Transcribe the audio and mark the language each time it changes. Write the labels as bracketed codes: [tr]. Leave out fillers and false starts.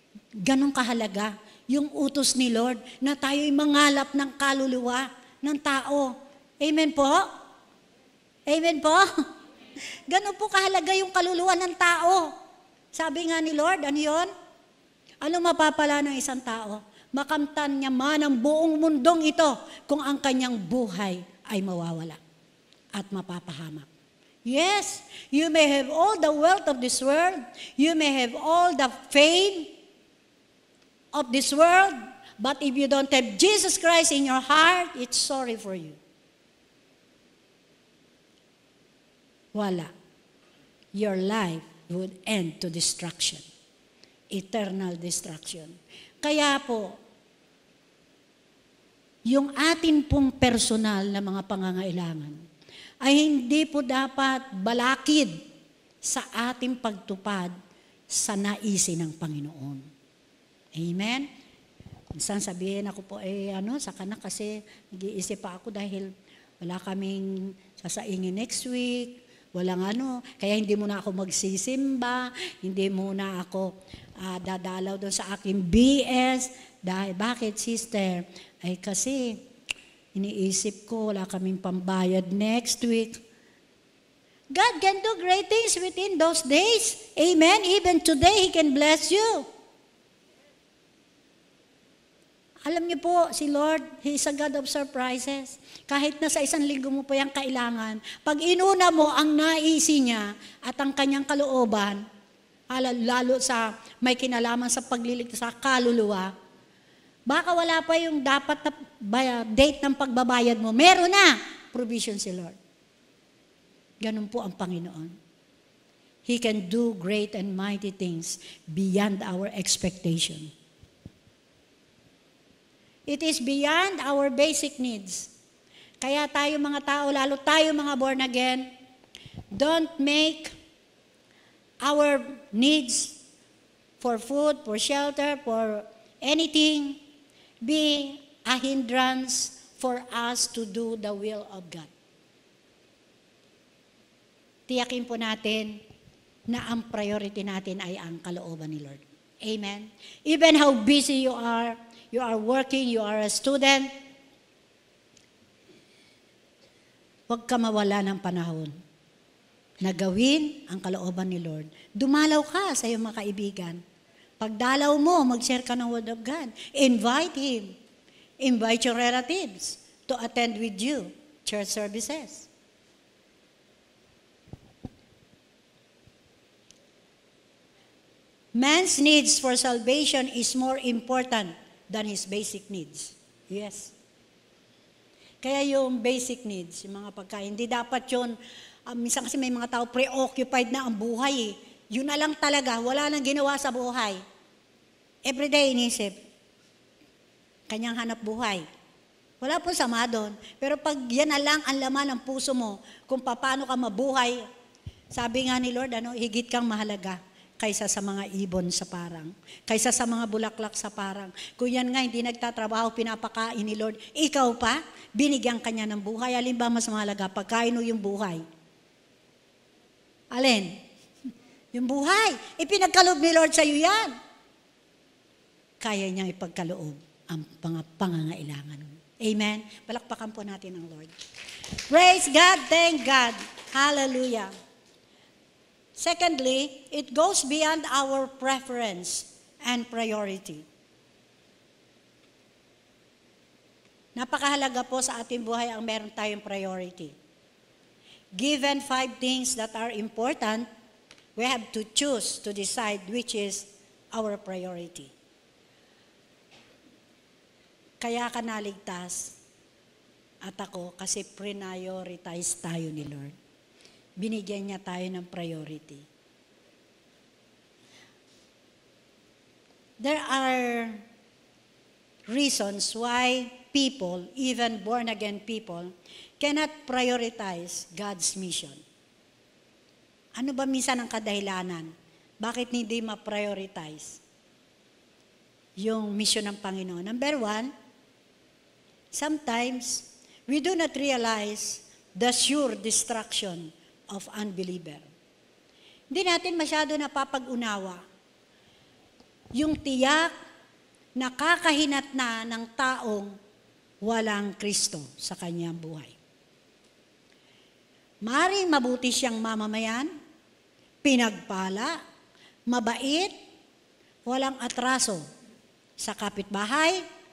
[tl] Ganong kahalaga yung utos ni Lord na tayo'y mangalap ng kaluluwa ng tao. Amen po? Amen po? Ganon po kahalaga yung kaluluwa ng tao. Sabi nga ni Lord, ano yun? Ano mapapala ng isang tao? Makamtan niya man ang buong mundong ito kung ang kanyang buhay ay mawawala at mapapahamak. [en] Yes, you may have all the wealth of this world. You may have all the fame of this world. But if you don't have Jesus Christ in your heart, it's sorry for you. [tl] Wala. [en] Your life would end to destruction. Eternal destruction. [tl] Kaya po, yung atin pong personal na mga pangangailangan ay hindi po dapat balakid sa ating pagtupad sa naisin ng Panginoon. Amen? Minsan sabihin ako po, saka na kasi nag-iisip pa ako dahil wala kaming sasaingin next week, walang kaya hindi muna ako magsisimba, hindi muna ako dadalaw doon sa aking BS. Dahil, bakit sister? Ay kasi, iniisip ko, wala kaming pambayad next week. [en] God can do great things within those days. Amen? Even today, He can bless you. [tl] Alam niyo po, si [en] Lord, He is a God of surprises. [tl] Kahit na sa isang linggo mo pa yung kailangan, pag inuna mo ang naisi niya at ang kanyang kalooban, lalo sa may kinalaman sa pagliligtas sa kaluluwa, baka wala pa yung dapat na date ng pagbabayad mo. Meron na provision si Lord. Ganun po ang Panginoon. [en] He can do great and mighty things beyond our expectation. It is beyond our basic needs. [tl] Kaya tayo mga tao, lalo tayo mga [en] born again, don't make our needs for food, for shelter, for anything be a hindrance for us to do the will of God. [tl] Tiyakin po natin na ang priority natin ay ang kalooban ni Lord. Amen? [en] Even how busy you are working, you are a student, [tl] huwag ka mawala ng panahon na gawin ang kalooban ni Lord. Dumalaw ka sa iyong mga kaibigan. Pagdalaw mo, mag-share ka ng Word of God. [en] Invite Him. Invite your relatives to attend with you church services. Man's needs for salvation is more important than his basic needs. Yes. [tl] Kaya yung basic needs, yung mga pagkain, hindi dapat yun, minsan kasi may mga tao preoccupied na ang buhay eh. Yun na lang talaga, wala nang ginawa sa buhay. Everyday inisip, kanyang hanap buhay. Wala po sama doon. Pero pag yan na lang ang laman ng puso mo, kung paano ka mabuhay, sabi nga ni Lord, higit kang mahalaga kaysa sa mga ibon sa parang, kaysa sa mga bulaklak sa parang. Kung yan nga, hindi nagtatrabaho, pinapakain ni Lord, ikaw pa, binigyan kanya ng buhay. Alin ba mas mahalaga? Pagkain o yung buhay? Alin? Yung buhay. Ipinagkaloob ni Lord sa iyo yan. Kaya niya ipagkaloob ang pangangailangan mo. Amen? Palakpakan po natin ang Lord. [en] Praise God, thank God. Hallelujah. Secondly, it goes beyond our preference and priority. [tl] Napakahalaga po sa ating buhay ang meron tayong priority. [en] Given 5 things that are important, we have to choose to decide which is our priority. [tl] Kaya ka naligtas at ako kasi prioritize tayo ni Lord. Binigyan niya tayo ng priority. [en] There are reasons why people, even born-again people, cannot prioritize God's mission. [tl] Ano ba minsan ang kadahilanan? Bakit hindi ma-prioritize yung mission ng Panginoon? [en] Number 1, sometimes we do not realize the sure destruction of unbeliever. [tl] Hindi natin masyado napapag-unawa yung tiyak na kakahinat na ng taong walang Kristo sa kanyang buhay. Maring mabuti siyang mamamayan, pinagpala, mabait, walang atraso sa kapitbahay.